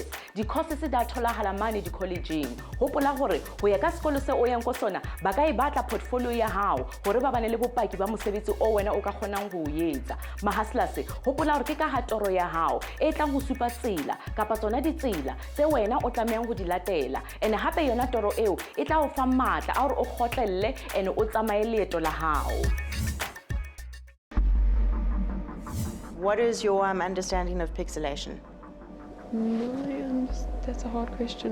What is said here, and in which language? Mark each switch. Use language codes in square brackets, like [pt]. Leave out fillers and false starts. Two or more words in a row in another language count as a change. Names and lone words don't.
[st] Di-courses da tholagala mane di-collegeng. Hopola gore go ya ka sekolo se o yang go sona ba ka e batla portfolio ya hao gore ba bane le bopaki ba mosebetsi o wena o ka kgonang batlang ho etsa. Mahaslas, hopola hore ke ka ha toro ya hao e tlang ho supa tsela kapa tsona ditsela tse wena o tlamehang ho di latela. And hape yona toro eo e tla o fa matla a hore o kgotlelle and o tsamaye leeto la hao. [en] What is your understanding of pixelation? No, that's a hard question.